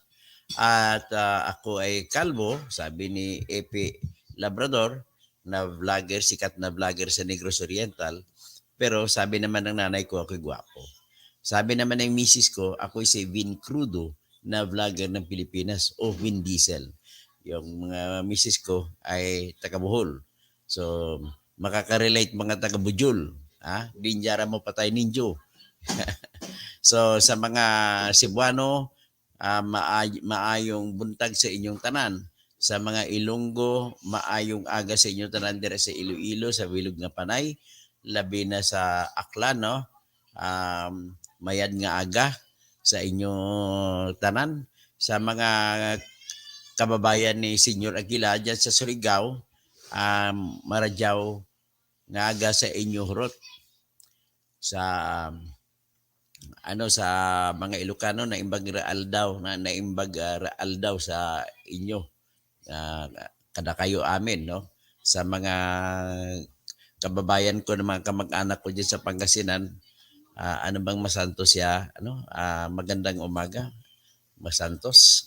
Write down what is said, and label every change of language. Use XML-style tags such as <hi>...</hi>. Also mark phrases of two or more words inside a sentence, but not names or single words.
<tl>At ako ay kalbo, sabi ni EP Labrador, na vlogger, sikat na vlogger sa Negros Oriental. Pero sabi naman ng nanay ko, ako'y gwapo. Sabi naman ng misis ko, ako'y si Vin Crudo na vlogger ng Pilipinas o Vin Diesel. Yung mga misis ko ay taga Bohol. So, makaka-relate mga taga Bujul. Dinjara mo patay ninjo.</tl> <ceb>So, sa mga Cebuano, maayong buntag sa inyong tanan.</ceb> <hil>Sa mga Ilonggo, maayong aga sa inyong tanan dire sa Iloilo, sa Bilog nga Panay, labi na sa Aklan, no?</hil> <akl>Mayad nga aga sa inyong tanan.</akl> <tl>Sa mga kababayan ni Senyor Aguila dyan sa Surigao,</tl> <sgd>maradyaw nga aga sa inyo hurot.</sgd> <tl>Sa sa mga Ilocano na</tl> <ilo>imbag raal daw sa inyo kada kayo amin,</ilo> <tl>no? Sa mga kababayan ko na mga kamag-anak ko diyan sa Pangasinan, ano bang Masantos siya, magandang umaga Masantos.</tl>